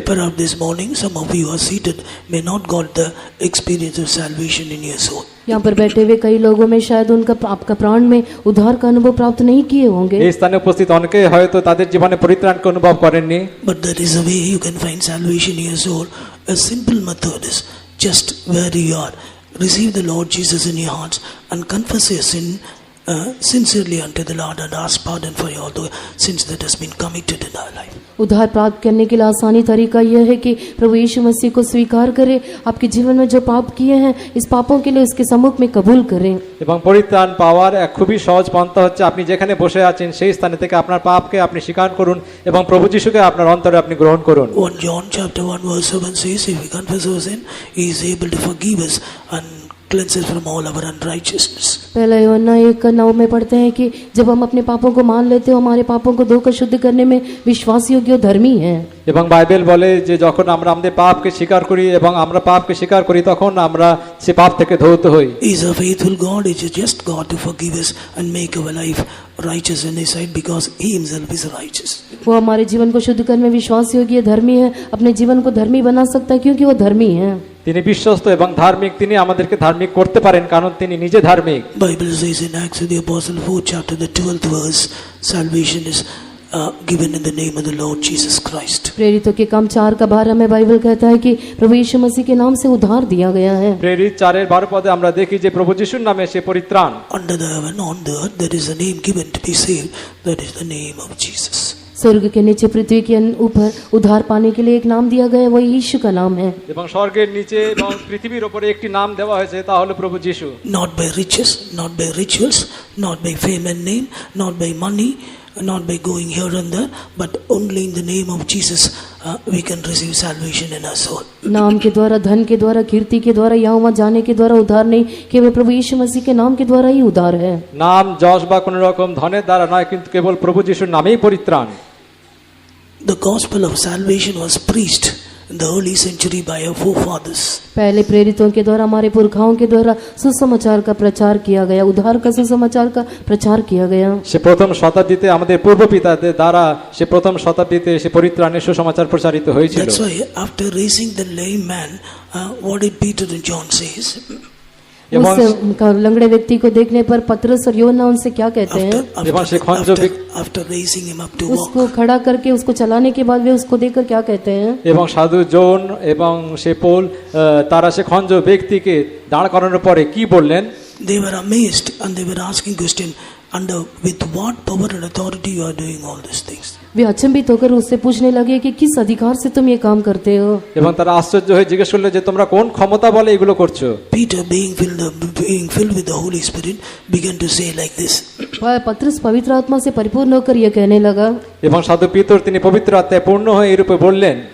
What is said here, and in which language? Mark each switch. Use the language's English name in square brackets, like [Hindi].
[English] Perhaps this morning some of you are seated may not got the experience of salvation in your soul. [Hindi] यहाँ पर बैठे हुए कई लोगों में शायद आपका प्राण में उद्धार का अनुभव प्राप्त नहीं किए होंगे। [Bangla] এই স্থানে উপস্থিত অনেকে হয়তো তাদের জীবনে পরিত্রাণকে অনুভব করেননি। [English] But there is a way you can find salvation in your soul. A simple method is just where you are, receive the Lord Jesus in your hearts and confess your sin sincerely unto the Lord and ask pardon for all the sins that has been committed in our life. [Hindi] उद्धार प्राप्त करने के लिए आसानी तरीका यह है कि प्रभु यीशु मसीह को स्वीकार करें, आपके जीवन में जो पाप किए हैं इस पापों के लिए उसके सम्मुख में कबूल करें। [Bangla] এবং পরিত্রাণ পাওয়ার এক খুবই সহজ পন্থা হচ্ছে আপনি যেখানে বসে আছেন সেই স্থান থেকে আপনার পাপকে আপনি স্বীকার করুন এবং প্রভু যিশুকে আপনার অন্তরে আপনি গ্রহণ করুন। [English] 1 John chapter 1 verse 7 says, if we confess our sin, he is able to forgive us and cleanse us from all our unrighteousness. [Hindi] पहला यूहन्ना 1:9 में पढ़ते हैं कि जब हम अपने पापों को मान लेते हैं, हमारे पापों को धोकर शुद्ध करने में विश्वास योग्य और धर्मी है। [Bangla] এবং বাইবেল বলে যে যখন আমরা আমাদের পাপকে স্বীকার করি এবং আমরা পাপকে স্বীকার করি তখন আমরা সে পাপ থেকে ধৌত হই। [English] He is a faithful God. He is just God to forgive us and make our life righteous in his sight because he himself is righteous. [Hindi] वो हमारे जीवन को शुद्ध करने में विश्वास योग्य धर्मी है, अपने जीवन को धर्मी बना सकता है क्योंकि वो धर्मी है। [Bangla] তিনি বিশ্বস্ত এবং ধার্মিক, তিনি আমাদেরকে ধার্মিক করতে পারেন কারণ তিনি নিজে ধার্মিক। [English] Bible says in Acts of the Apostle 4 chapter the 12th verse, salvation is given in the name of the Lord Jesus Christ. [Hindi] प्रेरितों के काम 4:12 में बाइबल कहता है कि प्रभु यीशु मसीह के नाम से उद्धार दिया गया है। [Bangla] প্রেরিত 4:12 পদে আমরা দেখি যে প্রভু যিশুর নামে সে পরিত্রাণ। [English] Under the heaven on the earth there is a name given to be saved, that is the name of Jesus. [Hindi] स्वर्ग के नीचे पृथ्वी के ऊपर उद्धार पाने के लिए एक नाम दिया गया, वही यीशु का नाम है। [Bangla] এবং স্বর্গের নিচে এবং পৃথিবীর উপরে একটি নাম দেওয়া হয়েছে, তা হলো প্রভু যিশু। [English] Not by riches, not by rituals, not by fame and name, not by money, not by going here and there, but only in the name of Jesus we can receive salvation in our soul. [Hindi] नाम के द्वारा, धन के द्वारा, कीर्ति के द्वारा, यहाँ वहाँ जाने के द्वारा उद्धार नहीं, केवल प्रभु यीशु मसीह के नाम के द्वारा ही उद्धार है। [Bangla] নাম যশ বা কোন রকম ধনের দ্বারা নয়, কিন্তু কেবল প্রভু যিশুর নামেই পরিত্রাণ। [English] The gospel of salvation was preached in the early century by our forefathers. [Hindi] पहले प्रेरितों के द्वारा, हमारे पुरखाओं के द्वारा सुसमाचार का प्रचार किया गया, उद्धार का सुसमाचार का प्रचार किया गया। [Bangla] সে প্রথম শতাব্দীতে আমাদের পূর্বপিতাদের দ্বারা সে প্রথম শতাব্দীতে সে পরিত্রাণের সুসমাচার প্রচারিত হয়েছিল। [English] That's why after raising the lame man, what did Peter and John says? [Hindi] उस लंगड़े व्यक्ति को देखने पर पतरस और यूहन्ना उनसे क्या कहते हैं? [Bangla] এবং সে খঞ্জ [English] after raising him up to walk, [Hindi] उसको खड़ा करके उसको चलाने के बाद वे उसको देखकर क्या कहते हैं? [Bangla] এবং সাধু জন এবং সে পৌল তারা সে খঞ্জ ব্যক্তিকে দাঁড় করানোর পরে কি বললেন? [English] they were amazed and they were asking question, under with what power and authority you are doing all these things? [Hindi] वे अचंभित होकर उससे पूछने लगे कि किस अधिकार से तुम ये काम करते हो? [Bangla] এবং তারা আশ্চর্য হয়ে জিজ্ঞেস করলো যে তোমরা কোন ক্ষমতা বলে এগুলো করছো? [English] Peter, being filled with the Holy Spirit, began to say like this. [Hindi] पतरस पवित्र आत्मा से परिपूर्ण होकर यह कहने लगा, [Bangla] এবং সাধু পিতর তিনি পবিত্র আত্মায় পূর্ণ হয়ে এই রূপে বললেন,